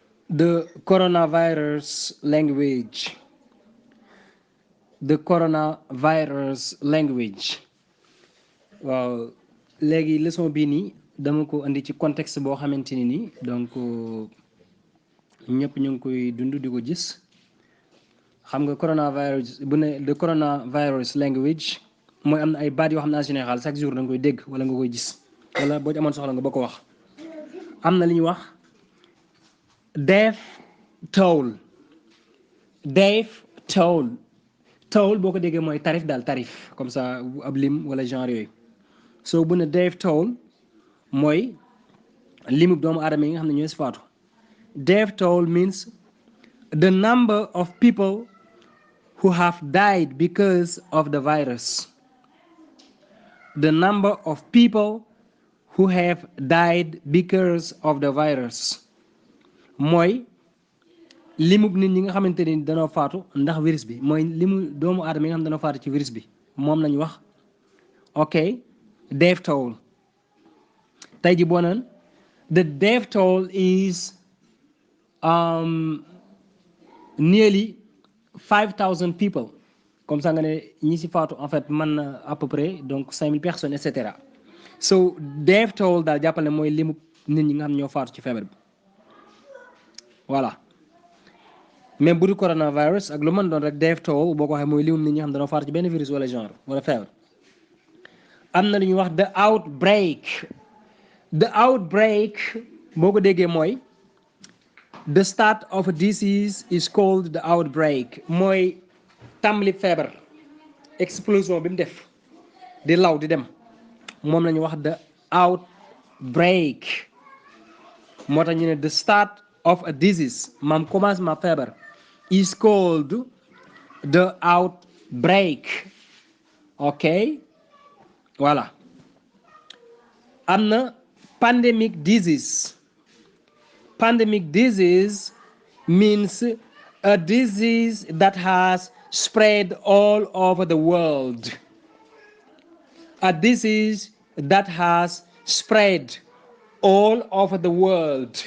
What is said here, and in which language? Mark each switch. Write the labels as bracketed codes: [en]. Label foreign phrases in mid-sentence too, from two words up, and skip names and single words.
[en] The coronavirus language. The coronavirus language. [wo] waaw léegi leçon bii nii dama ko indi ci contexte boo xamante ni nii donc ñëpp ñu ngi koy dund di ko gis xam nga coronavirus bu ne [en] the coronavirus language [wo] mooy am na ay baat yoo xam ne [fr] en général chaque jour [wo] da nga koy dégg wala nga koy gis wala boo ci amoon soxla nga ba ko wax am na li ñuy wax [en] death toll [wo] boo ko déggee mooy tarif daal [fr] tarif comme ça [wo] ab lim wala genre yooyu so bu ne [en] death toll [wo] mooy limu doomu aadama yi nga xam ne ñooy si faatu [en] death toll means the number of people who have died because of the virus. The number of people who have died because of the virus. [wo] mooy limub nit ñi nga xamante ni danoo faatu ndax virus bi mooy limu doomu aadama yi nga xam ne danoo faatu ci virus bi moom lañu wax ok [en] death toll [wo] tey ji boo naan [en] the death toll is nearly 5,000 people [fr] comme ça [wo] nga ne ñi si faatu [fr] en fait [wo] mën na [fr] à peu près donc 5,000 personnes et cetera [wo] so [en] death toll [wo] daal jàppal ne mooy limu nit ñi nga xam ñoo faatu ci feebar bi voilà même bu du coronavirus ak lu mën doon rek [en] death toll [wo] boo ko waxee mooy limu nit ñi nga xam dañoo faatu ci benn virus wala genre wala feebar am na lu ñuy wax the [en] outbreak [wo] boo ko déggee mooy [en] the start of a disease is called the outbreak mooy [wo] tàmbali feebar explosion bi mu def di law di dem moom la ñuy wax [en] the outbreak [wo] moo tax ñu ne [en] the start of a disease [wo] maam commencement feebar [en] is called the outbreak [wo] ok voilà am na [en] pandemic disease means a disease that has spread all over the world. A disease that has spread all over the world.